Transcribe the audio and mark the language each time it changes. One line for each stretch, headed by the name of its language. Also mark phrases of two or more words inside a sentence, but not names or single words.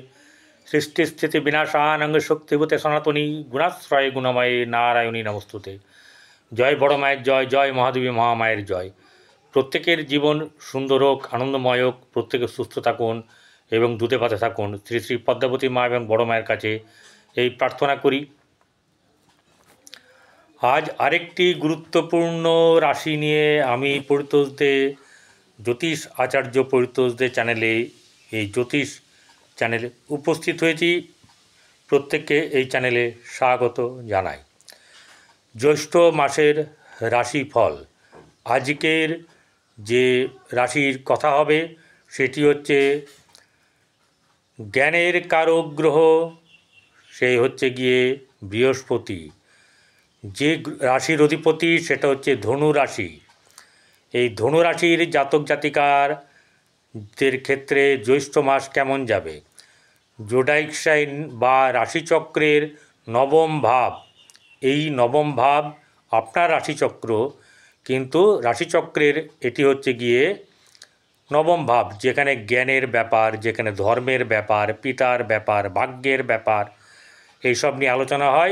Sanskrit: सृष्टिस्थिति विनाशानंग शक्तिभूते सनातनी गुणाश्रय गुणमये नारायणी नमस्तुते।
Bangla: জয় বড় মায়ের জয়, জয় মহাদেবী মহামায়ের জয়। প্রত্যেকের জীবন সুন্দর হোক, আনন্দময় হোক, প্রত্যেকে সুস্থ থাকুন এবং দুধে ভাতে থাকুন। শ্রী শ্রী পদ্মাবতী মা এবং বড় মায়ের কাছে এই প্রার্থনা করি। আজ আরেকটি গুরুত্বপূর্ণ রাশি নিয়ে আমি পরিতোষদে জ্যোতিষ আচার্য পরিতোষদে চ্যানেলে জ্যোতিষ চ্যানেলে উপস্থিত হয়েছি। প্রত্যেককে এই চ্যানেলে স্বাগত জানাই। জ্যৈষ্ঠ মাসের রাশিফল আজকের যে রাশির কথা হবে সেটি হচ্ছে জ্ঞানের কারক গ্রহ সে হচ্ছে গিয়ে বৃহস্পতি। যে রাশির অধিপতি সেটা হচ্ছে ধনু রাশি। এই ধনু রাশির জাতক জাতিকারদের ক্ষেত্রে জ্যৈষ্ঠ মাস কেমন যাবে,
English: zodiac sign
Bangla: বা রাশিচক্রের নবম ভাব, এই নবম ভাব আপনার রাশিচক্র, কিন্তু রাশিচক্রের এটি হচ্ছে গিয়ে নবম ভাব, যেখানে জ্ঞানের ব্যাপার, যেখানে ধর্মের ব্যাপার, পিতার ব্যাপার, ভাগ্যের ব্যাপার এইসব নিয়ে আলোচনা হয়।